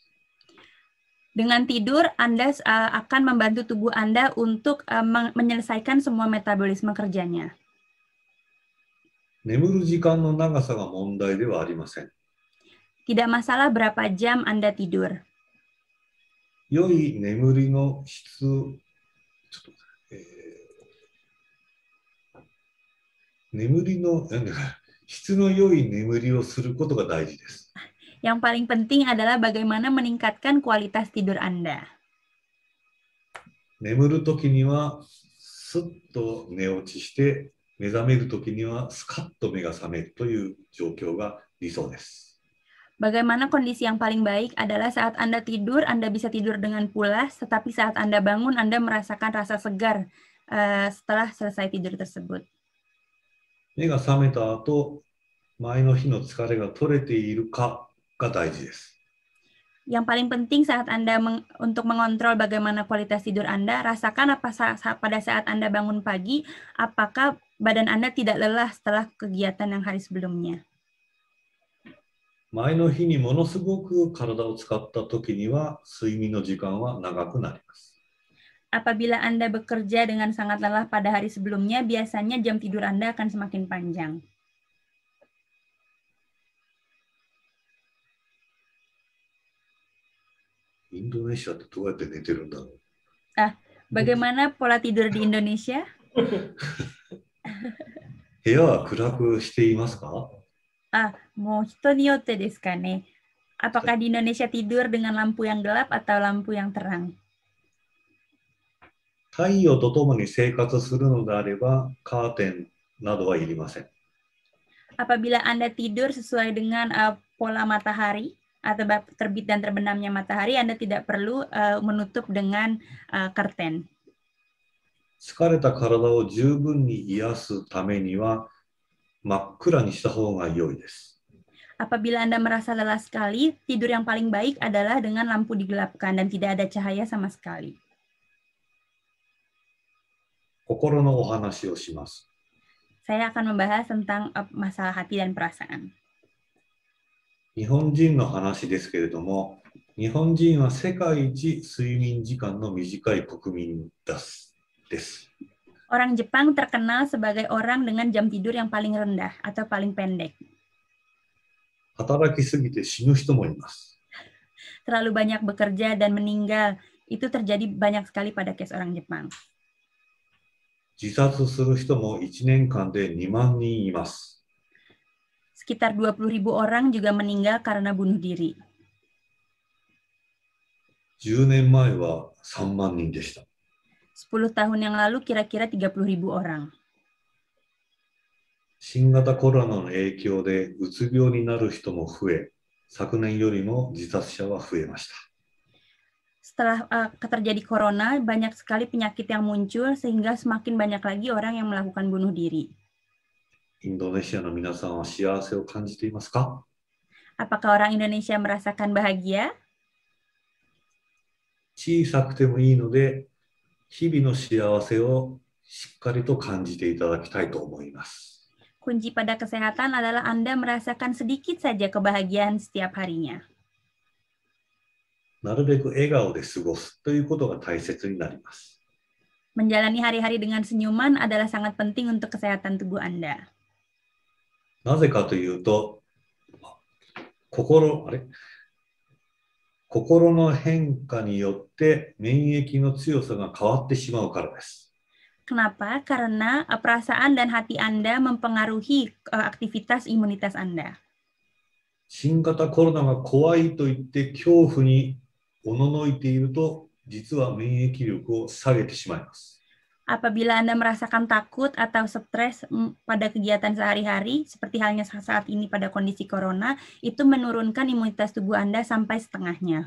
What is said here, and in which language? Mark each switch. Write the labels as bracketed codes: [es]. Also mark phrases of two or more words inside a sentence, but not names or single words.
[id] Dengan tidur, Anda akan membantu tubuh Anda untuk menyelesaikan semua metabolisme kerjanya. [ja] 眠る時間の長さが問題ではありません。 [id] Tidak masalah berapa jam Anda tidur. [ja] 良い眠りの質、質の良い眠りをすることが大事です。 [id] Yang paling penting adalah bagaimana meningkatkan kualitas tidur Anda. [ja] 眠るときにはすっと寝落ちして目覚めるときにはスカッと目が覚めるという状況が理想です。 [id] Bagaimana kondisi yang paling baik adalah saat Anda tidur, Anda bisa tidur dengan pulas, tetapi saat Anda bangun, Anda merasakan rasa segar setelah selesai tidur tersebut. [ja] 目が覚めた後、前の日の疲れが取れているかが大事です。 [id] Yang paling penting saat Anda untuk mengontrol bagaimana kualitas tidur Anda, rasakan pada saat Anda bangun pagi, apakah badan Anda tidak lelah setelah kegiatan yang hari sebelumnya. [ja] 前の日にものすごく体を使った時には睡眠の時間は長くなります。 [id] Apabila Anda bekerja dengan sangat lelah pada hari sebelumnya, biasanya jam tidur Anda akan semakin panjang. [ja] Indonesia itu どうやって寝てるんだろう? [id] Bagaimana pola tidur di Indonesia? [ja] 部屋は暗くしていますか? もう人によってですかね. [id] Apakah di Indonesia tidur dengan lampu yang gelap atau lampu yang terang? [ja] 太陽とともに生活するのであればカーテンなどはいりません。 [id] Apabila Anda tidur sesuai dengan pola matahari atau terbit dan terbenamnya matahari, Anda tidak perlu menutup dengan curtain. [ja] 疲れた体を十分に癒すためには真っ暗にした方が良いです。 [id] Apabila Anda merasa lelah sekali, tidur yang paling baik adalah dengan lampu digelapkan dan tidak ada cahaya sama sekali. [ja] 心のお話をします。 [id] Saya akan membahas tentang masalah hati dan perasaan. [ja] 日本人の話ですけれども、日本人は世界一睡眠時間の短い国民です。 [id] Orang Jepang terkenal sebagai orang dengan jam tidur yang paling rendah atau paling pendek. [ja] 働きすぎて死ぬ人もいます。 [id] Terlalu banyak bekerja dan meninggal, itu terjadi banyak sekali pada case orang Jepang. [ja] 自殺する人も1年間で2万人います。 [id] Sekitar 20.000 orang juga meninggal karena bunuh diri. [ja] 10 年前は3万人でした。 [id] 10 tahun yang lalu kira-kira 30.000 orang. [ja] 新型コロナの影響でうつ病になる人も増え、昨年よりも自殺者は増えました。 [id] Setelah terjadi corona, banyak sekali penyakit yang muncul sehingga semakin banyak lagi orang yang melakukan bunuh diri. [ja] インドネシアの皆さんは幸せを感じていますか? [id] Apakah orang Indonesia merasakan bahagia? [ja] 小さくてもいいので、日々の幸せをしっかりと感じていただきたいと思います。 [id] Kunci pada kesehatan adalah Anda merasakan sedikit saja kebahagiaan setiap harinya. [ja] なるべく笑顔で過ごすということが大切になります。 [id] Menjalani hari-hari dengan senyuman adalah sangat penting untuk kesehatan tubuh Anda. [ja] なぜかというと、心の変化によって免疫の強さが変わってしまうからです。 [id] Kenapa? Karena perasaan dan hati Anda mempengaruhi aktivitas imunitas Anda. [ja] 新型コロナが怖いと言って恐怖におののいていると、実は免疫力を下げてしまいます。 [id] Apabila Anda merasakan takut atau stres pada kegiatan sehari-hari, seperti halnya saat ini pada kondisi corona, itu menurunkan imunitas tubuh Anda sampai setengahnya.